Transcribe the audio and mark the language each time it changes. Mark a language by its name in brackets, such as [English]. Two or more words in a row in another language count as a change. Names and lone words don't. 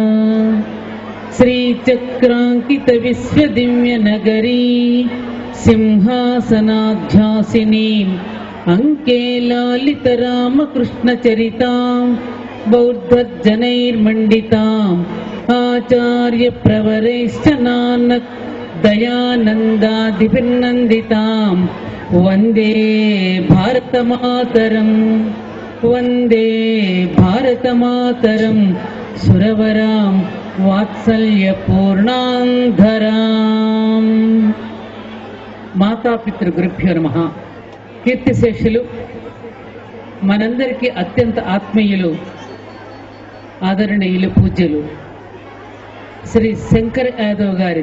[Sanskrit] श्रीचक्राङ्कितविश्वदिव्यनगरी सिंहासनाध्यासिनीम् अंके लालितरामकृष्णचरितां बौद्धजनैर्मण्डिताम् आचार्यप्रवरैश्च नानक दयानन्दादिभिर्नन्दितां वन्दे भारतमातरम् वन्दे भारतमातरम् सुरवरां వాత్సల్యపూర్ణాంధరాం। మాతాపితృగురుభ్యో నమః। [Telugu] కీర్తిశేషులు, మనందరికీ అత్యంత ఆత్మీయులు, ఆదరణీయులు, పూజ్యులు శ్రీ శంకర్ యాదవ్ గారి